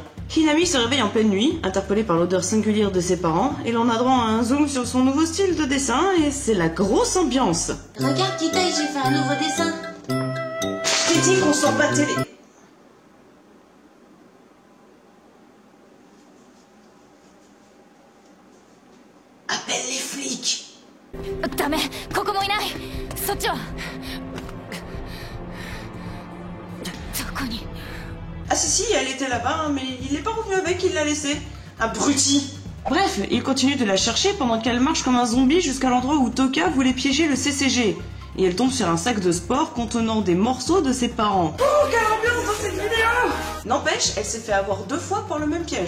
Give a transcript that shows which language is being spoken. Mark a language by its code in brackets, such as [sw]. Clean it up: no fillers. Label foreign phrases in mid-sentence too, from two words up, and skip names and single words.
[fr] Hinami se réveille en pleine nuit, interpellée par l'odeur singulière de ses parents, et l'on a droit à un zoom sur son nouveau style de dessin et c'est la grosse ambiance. Regarde Tita, j'ai fait un nouveau dessin. Je t'ai dit qu'on sort pas télé. Appelle les flics. [ja] ダメ、ここもいない。そっちはどこに。 [fr] Ah si, elle était là-bas, hein, mais il n'est pas revenu avec, il l'a laissée. Abruti. Bref, il continue de la chercher pendant qu'elle marche comme un zombie jusqu'à l'endroit où Toka voulait piéger le CCG. Et elle tombe sur un sac de sport contenant des morceaux de ses parents. Oh, quelle ambiance dans cette vidéo! N'empêche, elle s'est fait avoir 2 fois par le même piège.